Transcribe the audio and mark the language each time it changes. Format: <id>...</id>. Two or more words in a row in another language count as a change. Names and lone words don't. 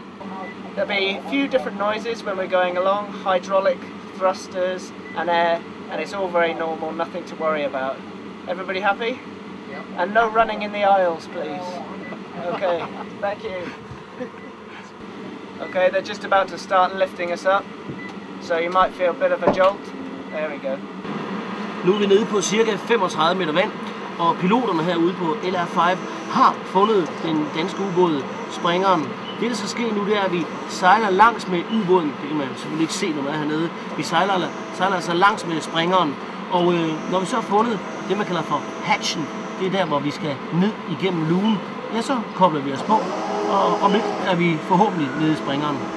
<en>There'll be a few different noises when we're going along, hydraulic thrusters and air, and it's all very normal, nothing to worry about. Everybody happy? Yep. And no running in the aisles, please. Okay, thank you. Okay, they're just about to start lifting us up, so you might feel a bit of a jolt. There we go.</en> <da>Nu er vi nede på cirka 35 meter vand, og piloterne herude på LR5 har fundet den danske ubåd Springeren. Det, der skal ske nu, det er, at vi sejler langs med ubåden. Det kan man selvfølgelig ikke se, når man er hernede. Vi sejler altså langs med Springeren, og når vi så har fundet det, man kalder for hatchen, det er der, hvor vi skal ned igennem lugen, ja, så kobler vi os på, og om lidt er vi forhåbentlig nede i Springeren.</da>